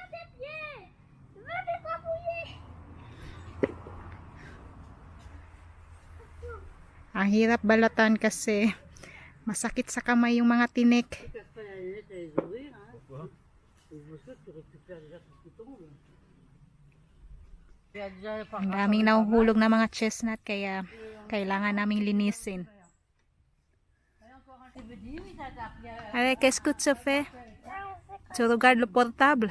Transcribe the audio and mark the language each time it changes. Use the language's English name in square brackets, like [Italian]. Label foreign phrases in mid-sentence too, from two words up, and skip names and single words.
[Filipino] Ang hirap balatan kasi masakit sa kamay yung mga tinik. Ang daming nahuhulog na mga chestnut kaya kailangan naming linisin. [French] Allez, qu'est-ce que tu fais? Tu regardes le portable?